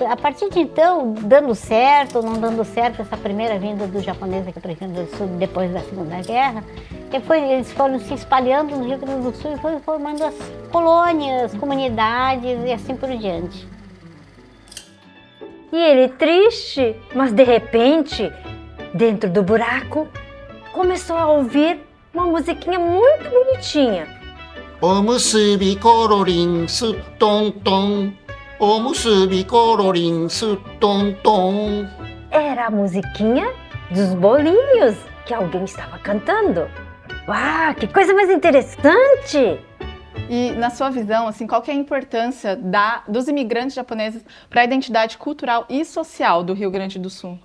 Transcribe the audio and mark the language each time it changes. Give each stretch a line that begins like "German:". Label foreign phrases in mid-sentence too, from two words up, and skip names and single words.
Portuguese: A partir de então, dando certo ou não dando certo, essa primeira vinda dos japoneses aqui para o Rio Grande do Sul depois da Segunda Guerra, depois eles foram se espalhando no Rio Grande do Sul e foram formando as colônias, comunidades e assim por diante. E ele, triste, mas de repente, dentro do buraco, começou a ouvir uma musiquinha muito bonitinha.
Japanese: おむすびコロリンすっとんとん。おむすびコロリンすっとんとん。
Portuguese: Era a musiquinha dos bolinhos que alguém estava cantando. Uau, que coisa mais interessante! E na sua visão, assim, qual que é a importância dos imigrantes japoneses para a identidade cultural e social do Rio Grande do Sul?